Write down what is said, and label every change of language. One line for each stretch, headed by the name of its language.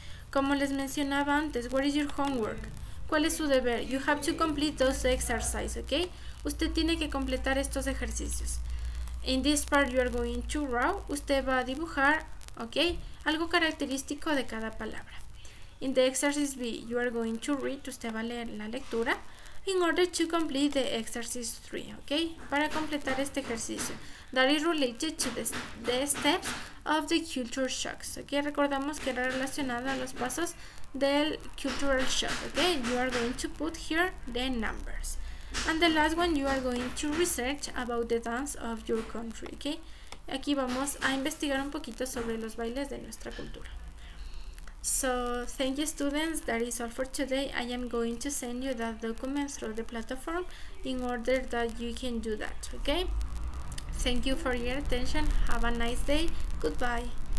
Spanish: Como les mencionaba antes,
English: what is your homework?
Spanish: ¿Cuál es su deber?
English: You have to complete those exercises, ¿ok?
Spanish: Usted tiene que completar estos ejercicios.
English: In this part you are going to draw.
Spanish: Usted va a dibujar,
English: ¿ok?
Spanish: Algo característico de cada palabra.
English: In the exercise B, you are going to read.
Spanish: Usted va a leer la lectura
English: in order to complete the exercise 3, ¿ok?
Spanish: Para completar este ejercicio.
English: That is related to the steps of the culture shocks, ¿ok?
Spanish: Recordamos que era relacionado a los pasos del cultural shock, ¿ok?
English: You are going to put here the numbers. And the last one, you are going to research about the dance of your country, ¿ok?
Spanish: Aquí vamos a investigar un poquito sobre los bailes de nuestra cultura.
English: So, thank you students, that is all for today. I am going to send you that document through the platform in order that you can do that, okay? Thank you for your attention. Have a nice day. Goodbye.